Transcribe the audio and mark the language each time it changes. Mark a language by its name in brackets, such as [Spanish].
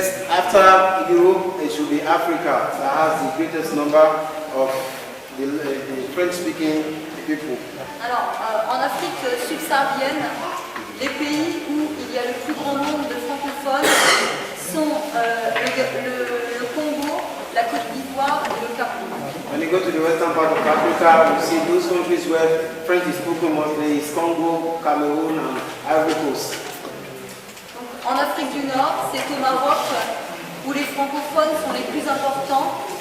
[English] After Europe, it should be Africa that has the greatest number of the French-speaking people. [French] Alors, en Afrique subsaharienne, les pays où il y a le plus grand nombre de francophones sont le Congo, la Côte d'Ivoire et le Cameroun. [English] When you go to the western part of Africa, you see those countries where French is spoken mostly is Congo, Cameroon, and Ivory Coast. [French] En Afrique du Nord, c'est au Maroc où les francophones sont les plus importants.